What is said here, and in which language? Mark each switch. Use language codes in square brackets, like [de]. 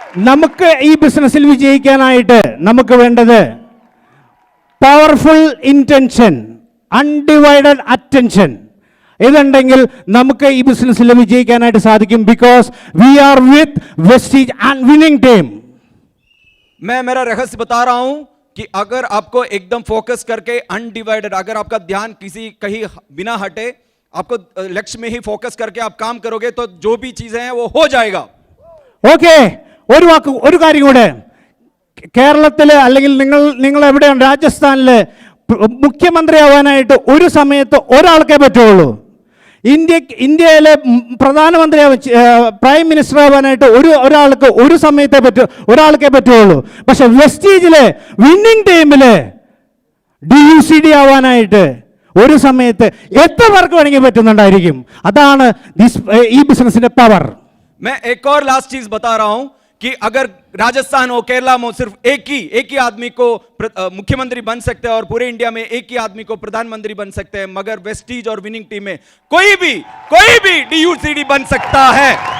[ml] നമുക്ക് ഈ ബിസിനസ്സിൽ വിജയിക്കാനായിട്ട് നമുക്ക് വേണ്ടത് പവർഫുൾ ഇന്റൻഷൻ, അൺഡിവൈഡഡ് അറ്റൻഷൻ ഇതുണ്ടെങ്കിൽ നമുക്ക് ഈ ബിസിനസ്സിൽ വിജയിക്കാനായിട്ട് സാധിക്കും. [en] Because we are with Vestige and winning team. [hi] मैं मेरा रहस्य बता रहा हूं कि अगर आपको एकदम फोकस करके अनडिवाइडेड, अगर आपका ध्यान किसी कहीं बिना हटे, आपको लक्ष्य में ही फोकस करके आप काम करोगे तो जो भी चीजें हैं वो हो जाएगा. [ml] ഓക്കെ, ഒരു കാര്യം കൂടെ. കേരളത്തിൽ അല്ലെങ്കിൽ നിങ്ങൾ എവിടെയാണ്, രാജസ്ഥാനിൽ മുഖ്യമന്ത്രിയാവാനായിട്ട് ഒരു സമയത്ത് ഒരാൾക്കേ പറ്റുള്ളൂ. ഇന്ത്യയിലെ പ്രധാനമന്ത്രി പ്രൈം മിനിസ്റ്റർ ആവാനായിട്ട് ഒരു സമയത്തേ ഒരാൾക്കേ പറ്റുള്ളൂ. പക്ഷെ വെസ്റ്റീജിലെ വിന്നിംഗ് ടീമില് DUCD ആവാനായിട്ട് ഒരു സമയത്ത് എത്ര പേർക്ക് വേണമെങ്കിൽ പറ്റുന്നുണ്ടായിരിക്കും. അതാണ് ഈ ബിസിനസിന്റെ പവർ. [hi] मैं एक और लास्ट चीज बता रहा हूं कि अगर राजस्थान हो, केरला में सिर्फ एक ही आदमी को मुख्यमंत्री बन सकते हैं और पूरे इंडिया में एक ही आदमी को प्रधानमंत्री बन सकते हैं, मगर वेस्टीज और विनिंग टीम में कोई भी DUCD बन सकता है.